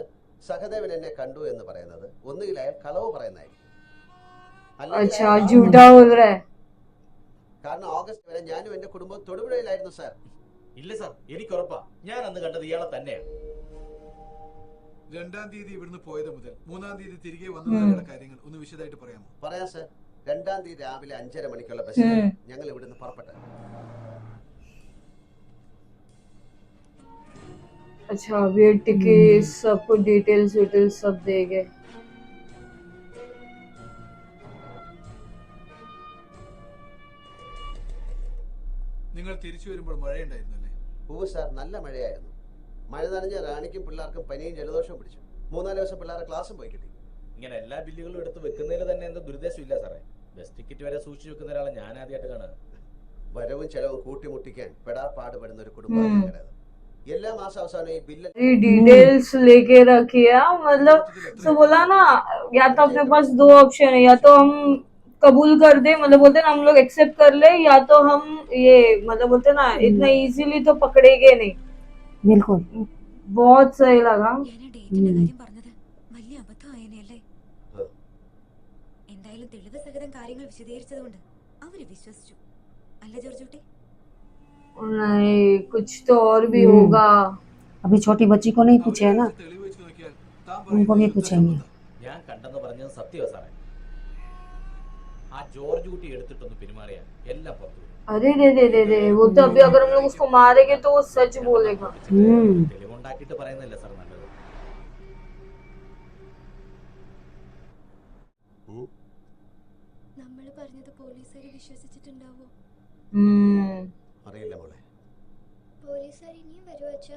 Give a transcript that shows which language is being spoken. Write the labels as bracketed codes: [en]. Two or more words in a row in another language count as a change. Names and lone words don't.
[ml] സഹദേവൻ എന്നെ കണ്ടു എന്ന് പറയുന്നത് ഒന്നുകിൽ അയാൾ കളവ് പറയുന്നതായിരിക്കും, കാരണം ഓഗസ്റ്റ് വരെ ഞാനും എന്റെ കുടുംബം തൊടുപുഴയിലായിരുന്നു സാർ. ഇല്ല സാർ, എനിക്ക് ഉറപ്പാ ഞാൻ അന്ന് കണ്ടത് ഇയാളെ തന്നെയാണ്. 2-ാം തീയതി ഇവിടുന്ന് പോയത് മുതൽ 3-ാം തീയതി തിരികെ വന്നതായുള്ള കാര്യങ്ങൾ ഒന്ന് വിശദമായിട്ട് പറയാമോ? പറയാം സാർ. 2-ാം തീയതി രാവിലെ 5:30 മണിക്കുള്ള ബസ്സിൽ ഞങ്ങൾ ഇവിടുന്ന് പുറപ്പെട്ടു. [hi] अच्छा अभी टिकट सबको डिटेल्स सब देंगे. [ml] നിങ്ങൾ തിരിച്ചു വരുമ്പോൾ മഴയുണ്ടായിരുന്നല്ലേ? സാർ, നല്ല മഴയായിരുന്നു. മഴ നനഞ്ഞ റാണിക്കും പിള്ളേർക്കും പനിയും ജലദോഷവും പിടിച്ചു. 3-4 ദിവസം പിള്ളേരെ ക്ലാസ്സും പോയി കിട്ടി. ഇങ്ങനെ എല്ലാ ബില്ലുകളും എടുത്ത് വെക്കുന്നതിൽ തന്നെ എന്തോ ദുരുദ്ദേശം ഇല്ല സാറേ. ബസ് ടിക്കറ്റ് വരെ സൂക്ഷിച്ചു വെക്കുന്ന ഒരാളെ ഞാൻ ആദ്യമായിട്ട് കാണുക. വരവും ചെലവും കൂട്ടിമുട്ടിക്കാൻ പെടാപ്പാടുപെടുന്ന ഒരു കുടുംബമാണ്. എല്ലാ മാസം അവസാനം ഈ बिल [hi] डिटेल्स लेके रखिए. मतलब तो बोला ना, या तो अपने पास 2 ऑप्शन है, या तो हम कबूल कर दे, मतलब बोलते ना हम लोग एक्सेप्ट कर ले, या तो हम ये मतलब बोलते ना इतना इजीली तो पकड़ेंगे नहीं. बिल्कुल बहुत सही लगा. [ml] എന്തായാലും തെളിവ് സഹിതം കാര്യങ്ങൾ വിശദീകരിച്ചതുകൊണ്ട് അവര് വിശ്വസിച്ചു. അല്ല ജോർജ് കുട്ടി? [hi] नहीं, कुछ तो और भी होगा. अभी छोटी बच्ची को नहीं पूछे है ना, उनको भी पूछेंगे. [ml] ഞാൻ കണ്ടെന്ന് പറയുന്നത് സത്യമാണ് സാറേ. ആ ജോർജ് കുട്ടി എടുത്തിട്ടൊന്ന് പെരുമാറിയാൽ എല്ലാം പുറത്തു വരും. [hi] अरे रे रे रे रे, वो तो अभी अगर हम लोग उसको मारेंगे तो वो सच बोलेगा. [ml] തെളിവുണ്ടാക്കിയിട്ട് പറയുന്നതല്ലേ സാർ നല്ലത്. നമ്മൾ പറഞ്ഞത് പോലീസുകാർ വിശ്വസിച്ചിട്ടുണ്ടാവോ? അറിയില്ല മോളെ. പോലീസുകാർ ഇനിയും വരുമോ അച്ഛാ?